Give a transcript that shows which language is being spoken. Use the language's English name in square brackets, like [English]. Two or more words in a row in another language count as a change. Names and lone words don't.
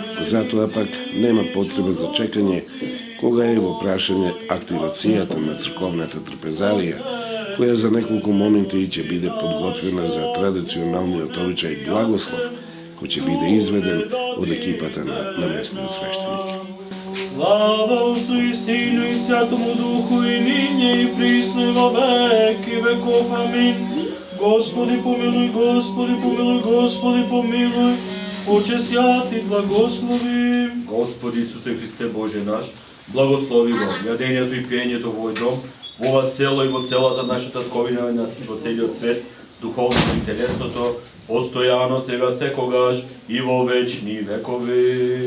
[Macedonian] Затоа пак нема потреба за чекање кога е во прашање активацијата на црковната трпезарија, која за неколку моменти ќе биде подготвена за традиционалниот обичај Благослов, кој ќе биде изведен од екипата на местниот свештеник. [Church Slavic] Слава Отцу и Сину и Святому Духу и ниње и присно и во веки веков. Амин. [Macedonian] Господи помилуј, Господи помилуј, Господи помилуј. Отче свят и благослови. Господи Исусе Христе Боже наш, благослови го јадењето и пиењето во овој дом, во ова село и во целата наша татковина и во целиот свет, духовното и телесното, постојано сега секогаш и во вечни векови.